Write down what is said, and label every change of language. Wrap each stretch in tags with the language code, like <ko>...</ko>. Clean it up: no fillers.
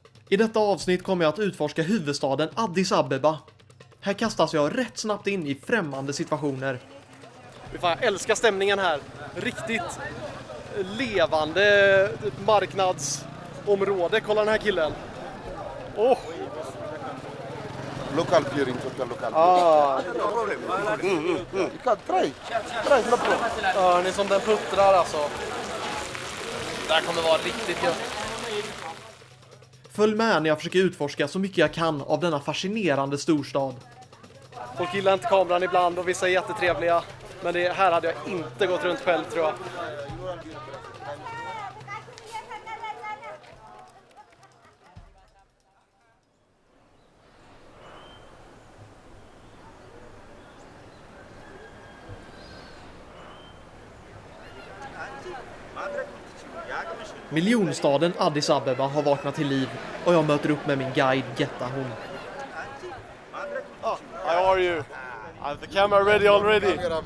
<sv>I detta avsnitt kommer jag att utforska huvudstaden Addis Abeba. Här kastas jag rätt snabbt in i främmande situationer. Jag älskar stämningen här. Riktigt levande marknadsområde. Kolla den här killen. Åh!</sv> <en>Local beer in total local beer. You can try. No problem.</en> <sv>Ni som den puttrar alltså. Det här kommer vara riktigt gött. Följ med när jag försöker utforska så mycket jag kan av denna fascinerande storstad. Folk gillar inte kameran ibland och vissa är jättetrevliga. Men det här hade jag inte gått runt själv, tror jag. Miljonstaden Addis Abeba har vaknat till liv och jag möter upp med min guide Getta Hon.</sv> <en>How are you? Is the camera ready already?</en>